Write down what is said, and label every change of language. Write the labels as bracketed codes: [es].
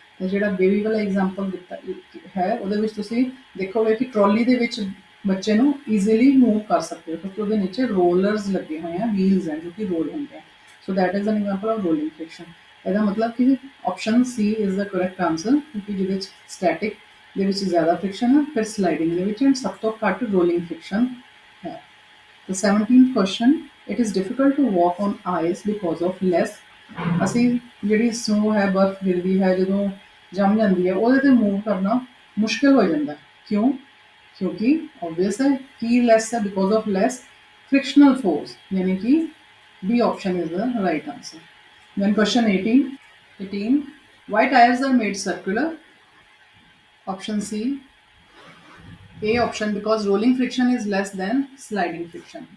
[pa] ਤੇ ਜਿਹੜਾ ਬੇਬੀ ਵਾਲਾ ਐਗਜ਼ਾਮਪਲ ਦਿੱਤਾ ਹੈ ਉਹਦੇ ਵਿੱਚ ਤੁਸੀਂ ਦੇਖੋਗੇ ਕਿ ਟਰੋਲੀ ਦੇ ਵਿੱਚ ਬੱਚੇ ਨੂੰ ਈਜ਼ੀਲੀ ਮੂਵ ਕਰ ਸਕਦੇ ਹੋ ਕਿਉਂਕਿ ਉਹਦੇ ਨੀਚੇ ਰੋਲਰਸ ਲੱਗੇ ਹੋਏ ਆ, ਵੀਲਸ ਹੈ ਜੋ ਕਿ ਰੋਲ ਹੁੰਦੇ ਆ। [en] So that is an example of rolling friction. [pa] ਇਹਦਾ ਮਤਲਬ ਕਿ [en] option c is the correct answer, [pa] ਕਿਉਂਕਿ ਜਿਹਦੇ ਵਿੱਚ ਸਟੈਟਿਕ ਦੇ ਵਿੱਚ ਜ਼ਿਆਦਾ ਫ੍ਰਿਕਸ਼ਨ ਹੈ, ਫਿਰ ਸਲਾਈਡਿੰਗ ਦੇ ਵਿੱਚ ਸਭ ਤੋਂ ਘੱਟ ਰੋਲਿੰਗ ਫ੍ਰਿਕਸ਼ਨ ਹੈ। [en] The 17th question, it is difficult to walk on ice because of less। [pa] ਅਸੀਂ ਜਿਹੜੀ ਸਨੋ ਹੈ, ਬਰਫ਼ ਗਿਰਦੀ ਹੈ, ਜਦੋਂ ਜੰਮ ਜਾਂਦੀ ਹੈ ਉਹਦੇ 'ਤੇ ਮੂਵ ਕਰਨਾ ਮੁਸ਼ਕਿਲ ਹੋ ਜਾਂਦਾ। ਕਿਉਂ? ਕਿਉਂਕਿ [en] obvious ਹੈ ਕੀ less ਹੈ, because of less frictional force, [hi] यानी कि [en] B option is the right answer। Then question 18, why tires are made circular? Option C, A option, because rolling friction is less than sliding friction.